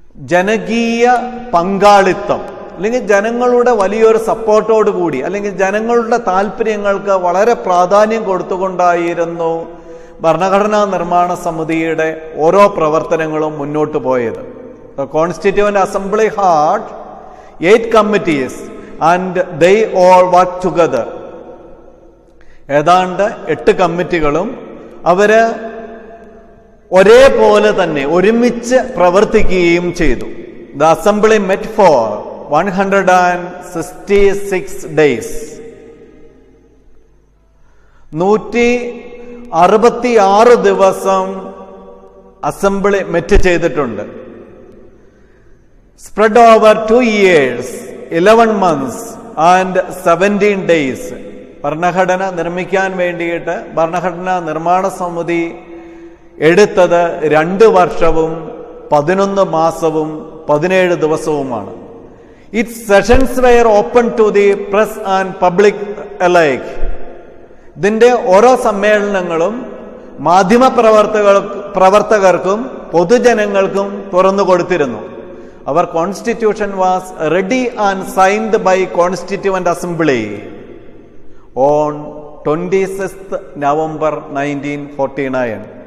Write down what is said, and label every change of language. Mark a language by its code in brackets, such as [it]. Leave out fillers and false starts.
[ml] ജനകീയ പങ്കാളിത്തം അല്ലെങ്കിൽ ജനങ്ങളുടെ വലിയൊരു സപ്പോർട്ടോട് കൂടി അല്ലെങ്കിൽ ജനങ്ങളുടെ താല്പര്യങ്ങൾക്ക് വളരെ പ്രാധാന്യം കൊടുത്തുകൊണ്ടായിരുന്നു ഭരണഘടനാ നിർമ്മാണ സമിതിയുടെ ഓരോ പ്രവർത്തനങ്ങളും മുന്നോട്ട് പോയത്. [en] The Constituent Assembly had 8 committees and they all worked together. [ml] ഏതാണ്ട് 8 കമ്മിറ്റികളും അവര് ഒരേപോലെ തന്നെ ഒരുമിച്ച് പ്രവർത്തിക്കുകയും ചെയ്തു. [en] The Assembly met for 166 days. [ml] 166 ദിവസം അസംബ്ലി മെറ്റ് ചെയ്തിട്ടുണ്ട്. [en] Spread over 2 years, 11 months and 17 days. [ml] ഭരണഘടന നിർമ്മിക്കാൻ വേണ്ടിയിട്ട് ഭരണഘടനാ നിർമ്മാണ സമിതി എടുത്തത് 2 വർഷവും 11 മാസവും 17 ദിവസവുമാണ്. [en] Its sessions were open to the press and public alike. [ml] ഇതിന്റെ ഓരോ സമ്മേളനങ്ങളും മാധ്യമ പ്രവർത്തകർക്കും പൊതുജനങ്ങൾക്കും തുറന്നു കൊടുത്തിരുന്നു. [en] Our constitution was ready and signed by Constituent Assembly on 26th November 1949.